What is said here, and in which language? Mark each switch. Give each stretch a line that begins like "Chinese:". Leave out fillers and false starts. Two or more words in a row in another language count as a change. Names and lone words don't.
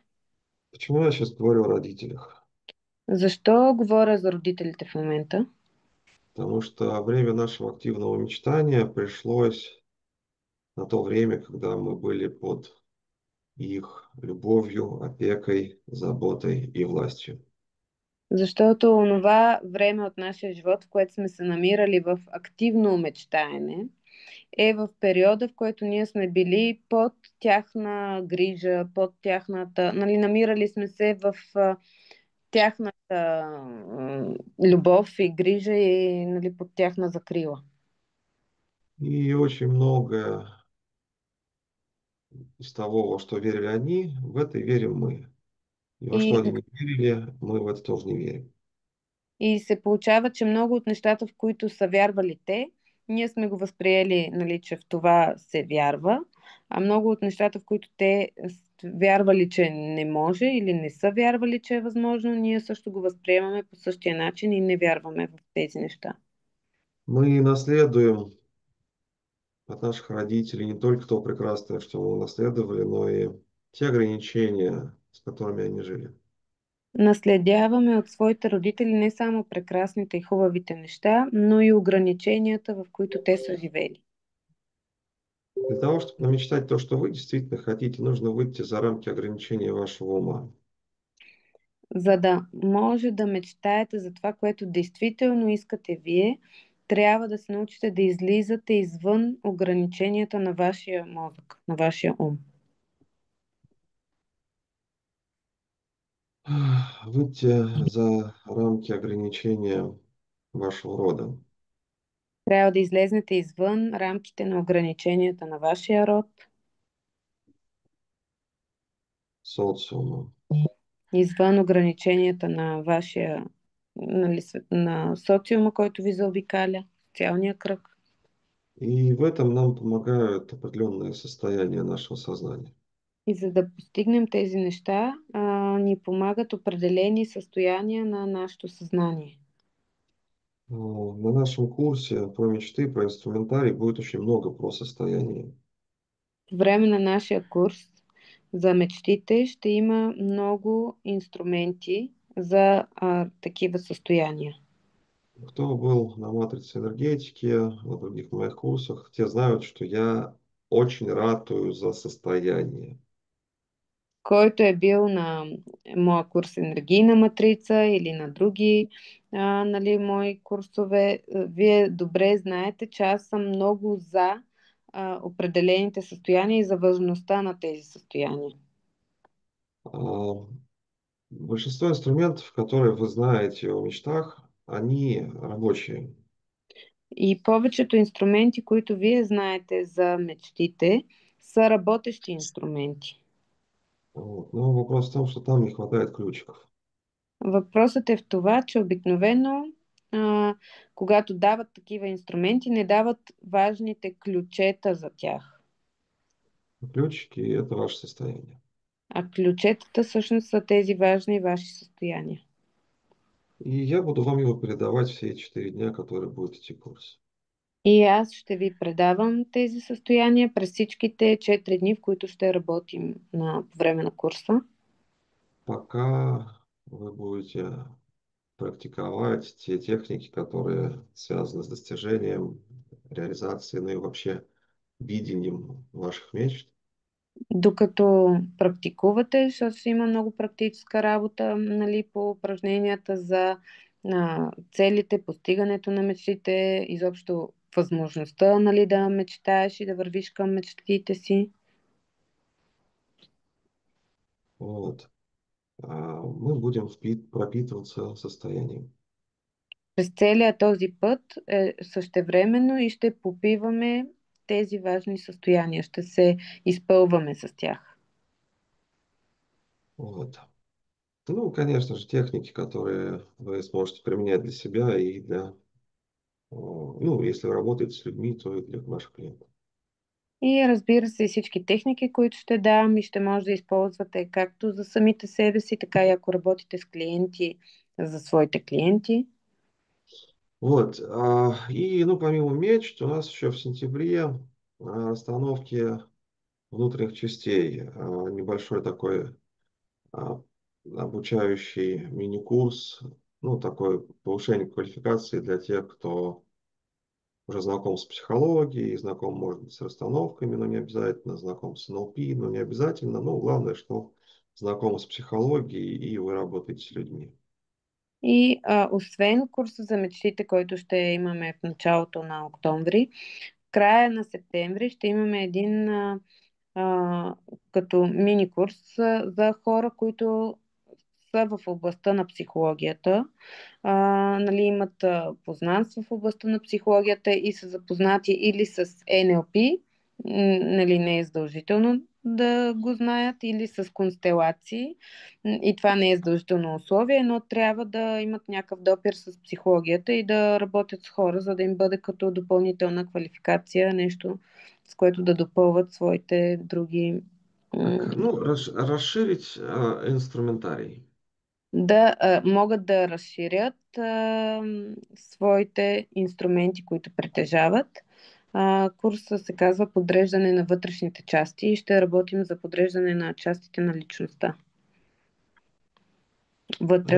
Russian: Почему я сейчас говорю о родителях?
Bulgarian: Защо говоря за родителите в момента?
Russian: Потому что время нашего активного мечтания пришлось на то время, когда мы были под их любовью, опекой, заботой и властью.
Bulgarian: Защото онова време от нашия живот, в което сме се намирали в активно мечтаене, е в периода, в който ние сме били под тяхна грижа, под тяхната, нали, намирали сме се в тяхната любов и грижа и, нали, под тяхна закрила.
Russian: И очень много из того, во что верили они, в это и верим мы. И во что И, они не верили, мы в это тоже не верим.
Bulgarian: и се получава, че много от нещата, в които са вярвали те, ние сме го възприели, нали, че в това се вярва, а много от нещата, в които те вярвали, че не може или не са вярвали, че е възможно, ние също го възприемаме по същия начин и не вярваме в тези неща.
Russian: Мы наследуем от наших родителей не только то прекрасное, что мы унаследовали, но и те ограничения, с которыми они жили.
Bulgarian: Наследяваме от своите родители не само прекрасните и хубавите неща, но и ограниченията, в които те са живели.
Russian: Для того, чтобы намечтать то, что вы действительно хотите, нужно выйти за рамки ограничений вашего ума.
Bulgarian: За да може да мечтаете за това, което действително искате вие, трябва да се научите да излизате извън ограниченията на вашия мозък, на вашия ум.
Russian: Выйти за рамки ограничения вашего рода,
Bulgarian: Трябва да излезнете извън рамките на ограниченията на вашия род,
Russian: социума.
Bulgarian: извън ограниченията на вашия, нали, на социума, който ви заобикаля, социалния кръг.
Russian: И в этом нам помогают определенные состояния нашего сознания.
Bulgarian: И за да постигнем тези неща, ни помагат определени състояния на нашето съзнание.
Russian: На нашем курсе про мечты, про инструментарий будет очень много про состояние.
Bulgarian: По време на нашия курс за мечтите ще има много инструменти за такива състояния.
Russian: Кто был на матрице энергетики, на других моих курсах, те знают, что я очень ратую за состояние.
Bulgarian: Който е бил на моя курс енергийна матрица или на други нали, мои курсове, вие добре знаете, че аз съм много за определените състояния и за важността на тези състояния.
Russian: А, Большинство инструментов, которые вы знаете о мечтах, они рабочие.
Bulgarian: И повечето инструменти, които вие знаете за мечтите, са работещи инструменти.
Russian: Вот. Но вопрос в том, что там не хватает ключиков.
Bulgarian: Въпросът е в това, че обикновено, когато дават такива инструменти, не дават важните ключета за тях.
Russian: Ключики– это ваше состояние.
Bulgarian: А ключетата всъщност са тези важни ваши състояния.
Russian: И я буду вам его передавать все 4 дня, которые будет идти курс.
Bulgarian: И аз ще ви предавам тези състояния през всичките 4 дни, в които ще работим по време на курса.
Russian: Пока вы будете практиковать те техники, которые связаны с достижением, реализацией, ну и вообще видением ваших мечт.
Bulgarian: Докато практикувате, защото ще има много практическа работа, нали, по упражненията за целите, постигането на мечтите, изобщо възможността, нали, да мечтаеш и да вървиш към мечтите си.
Russian: Вот. Мы будем пропитываться состоянием.
Bulgarian: През целия този път е същевременно и ще попиваме тези важни състояния, ще се изпълваме с тях.
Russian: Вот. Ну, конечно же, техники, которые вы сможете применять для себя и для, ну, если вы работаете с людьми, то и для ваших клиентов.
Bulgarian: И разбира се, всички техники, които ще дам и ще може да използвате както за самите себе си, така и ако работите с клиенти, за своите клиенти.
Russian: Вот. И, ну, помимо мечт, у нас еще в сентябре расстановки внутренних частей. Небольшой такой а, обучающий мини-курс, ну, такое повышение квалификации для тех, кто уже знаком с психологией, знаком, может быть, с расстановками, но не обязательно, знаком с НЛП, но не обязательно. Но главное, что знаком с психологией и вы работаете с людьми.
Bulgarian: И освен курса за мечтите, който ще имаме в началото на октомври, в края на септември ще имаме един а, като мини курс за хора, които са в областта на психологията, нали, имат познанство в областта на психологията и са запознати или с НЛП, нали, не е задължително да го знаят или с констелации. И това не е задължително условие, но трябва да имат някакъв допир с психологията и да работят с хора, за да им бъде като допълнителна квалификация, нещо с което да допълват своите други
Russian: Так, ну, расширить инструментарий.
Bulgarian: да могат да разширят своите инструменти, които притежават. Курса се казва Подреждане на вътрешните части и ще работим за подреждане на частите на личността вътре